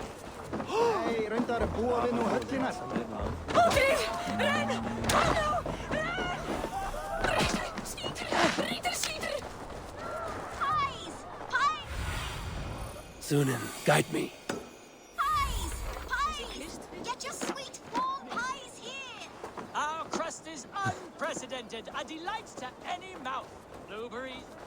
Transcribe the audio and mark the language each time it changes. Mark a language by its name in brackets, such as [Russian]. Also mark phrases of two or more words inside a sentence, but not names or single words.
[Icelandic] Hei, reyndar að búa við nú höllina. Ódrýr! Renn! Kom nú! Renn! Skítur! [English] Pies! Pies! Zunin, guide me. Pies! Pies! Get your sweet warm pies here! Our crust is unprecedented, a delight to any mouth. Blueberries.